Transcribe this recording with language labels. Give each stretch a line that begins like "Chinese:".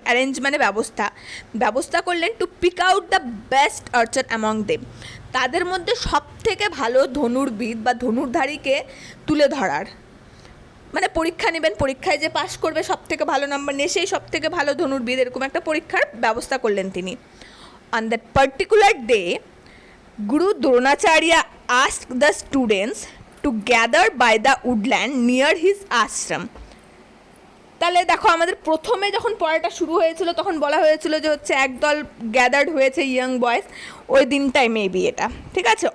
Bangla: Arrange মানে ব্যবস্থা করলেন
English: to pick out the best archer among them,
Bangla: তাদের মধ্যে সব থেকে ভালো ধনুর্বিদ বা ধনুর্ধারীকে তুলে ধরার, মানে পরীক্ষা নেবেন, পরীক্ষায় যে পাশ করবে সব থেকে ভালো নাম্বার নিয়ে সেই সব থেকে ভালো ধনুর্বিদ, এরকম একটা পরীক্ষার ব্যবস্থা করলেন তিনি।
English: On that particular day Guru Dronacharya asked the students to gather by the woodland near his ashram.
Bangla: তাহলে দেখো আমাদের প্রথমে যখন পড়াটা শুরু হয়েছিল তখন বলা হয়েছিল যে হচ্ছে একদল গ্যাদার্ড হয়েছে
English: young boys,
Bangla: ওই দিনটাই মেবি এটা, ঠিক আছে।